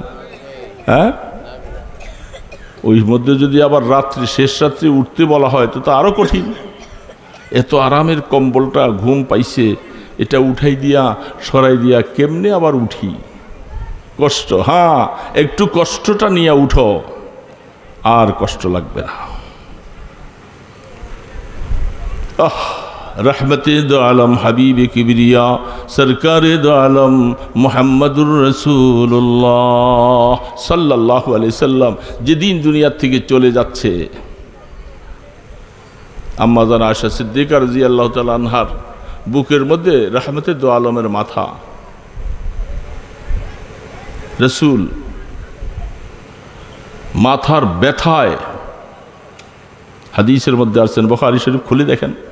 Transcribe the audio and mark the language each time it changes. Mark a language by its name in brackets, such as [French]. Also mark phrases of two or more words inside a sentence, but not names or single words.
[Bangla] হ্যাঁ, ওই মধ্যে যদি আবার রাত্রি শেষ রাত্রি উঠতে বলা হয় তো আরো কঠিন। এত আরামের কম্বলটা ঘুম পাইছে, এটা উঠাই দিয়া সরাই দিয়া কেমনে আবার উঠি? কষ্ট। হ্যাঁ, একটু কষ্টটা নিয়ে উঠো, আর কষ্ট লাগবে না। [Urdu] رحمتِ دو عالم حبیبِ کبریا سرکارِ دو عالم محمد رسول اللہ صلی اللہ علیہ وسلم [Bangla] যেদিন দুনিয়া থেকে চলে যাচ্ছে, আম্মা জান আয়েশা সিদ্দিকা [Arabic] رضي الله تعالى عنها [Bangla] বুকের মধ্যে [Urdu] رحمتِ دو عالم [Bangla] মাথা, রসুল মাথার ব্যথায়, হাদিসের মধ্যে আছেন, বুখারী শরীফ খুলে দেখেন।